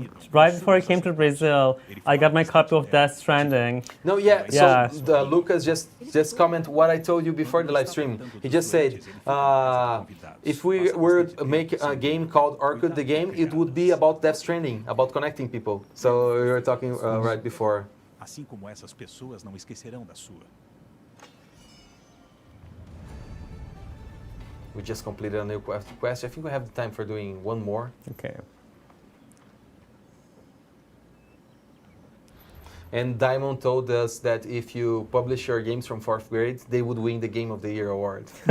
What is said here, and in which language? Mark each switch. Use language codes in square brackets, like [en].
[en] Right before I came to Brazil, I got my copy of Death Stranding. No, yeah. So Lucas just comment what I told you before the live stream. He just said, if we were to make a game called Orkut the game, it would be about Death Stranding, about connecting people. So we were talking right before. [pt] Assim como essas pessoas não esquecerão da sua. [en] We just completed a new quest. I think we have the time for doing one more. Okay. And Diamond told us that if you publish your games from 4th grade, they would win the Game of the Year award.